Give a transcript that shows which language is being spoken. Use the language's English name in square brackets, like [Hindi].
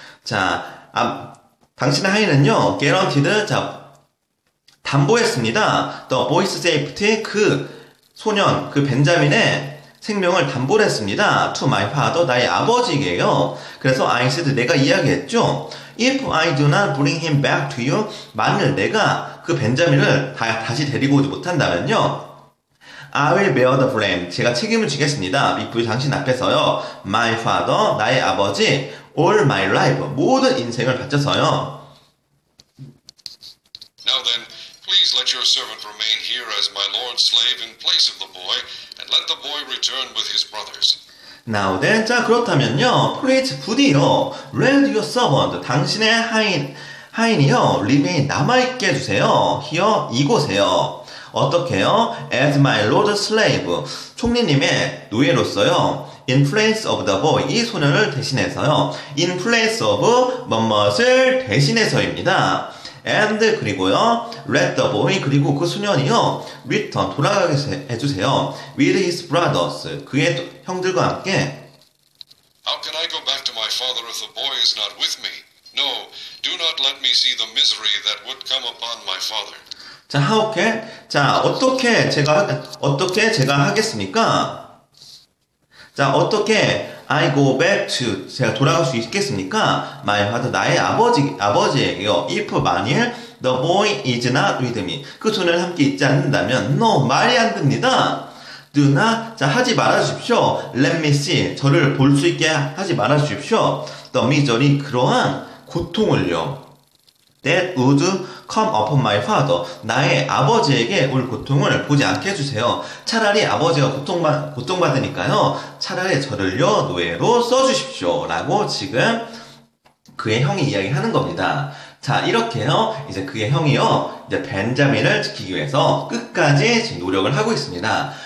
[Korean] 자, 당신의 하인은요, [English] guaranteed, [Korean] 자, 담보했습니다. [English] the boy's safety, [Korean] 그 소년, 그 벤자민의 생명을 담보를 했습니다. [English] to my father, [Korean] 나의 아버지에게요. 그래서 [English] I said, [Korean] 내가 이야기했죠. [English] If I do not bring him back to you, [Korean] 만일 내가 그 벤자민을 다시 데리고 오지 못한다면요. [English] I will bear the blame. [Korean] 제가 책임을 지겠습니다. [English] before [Korean] 당신 앞에서요. [English] My father, [Korean] 나의 아버지, [English] all my life, [Korean] 모든 인생을 바쳐서요. [English] Now then, please let your servant remain here as my lord's slave in place of the boy, and let the boy return with his brothers. Now then, [Korean] 자, 그렇다면요. [English] Please, [Korean] 부디요. [English] Let your servant, [Korean] 당신의 하인이요. [English] remain, [Korean] 남아있게 해주세요. [English] here, [Korean] 이곳에요. 어떻게 해요? [English] As my lord's slave, [Korean] 총리님의 노예로서요. [English] In place of the boy, [Korean] 이 소년을 대신해서요. [English] In place of [Korean] 뭐뭇을 대신해서입니다. [English] And [Korean] 그리고요. [English] Let the boy, [Korean] 그리고 그 소년이요. [English] Return, [Korean] 돌아가게 해주세요. [English] With his brothers, [Korean] 그의 형들과 함께. [English] How can I go back to my father if the boy is not with me? No, do not let me see the misery that would come upon my father. 자, how can? [Korean] 자, 어떻게 제가 하겠습니까? 자, 어떻게 [English] I go back to, [Korean] 제가 돌아갈 수 있겠습니까? [English] My father, [Korean] 나의 아버지에게요. If 만일 [English] the boy is not with me, [Korean] 그 소년을 함께 있지 않는다면, no, 말이 안 됩니다. [English] Do not, [Korean] 자, 하지 말아주십시오. [English] Let me see, [Korean] 저를 볼 수 있게 하지 말아주십시오. [English] The misery, [Korean] 그러한 고통을요. [English] That would come upon my father. [Korean] 나의 아버지에게 올 고통을 보지 않게 해주세요. 차라리 아버지가 고통받으니까요. 차라리 저를요, 노예로 써주십시오. 라고 지금 그의 형이 이야기하는 겁니다. 자, 이렇게요, 이제 그의 형이요, 이제 벤자민을 지키기 위해서 끝까지 지금 노력을 하고 있습니다.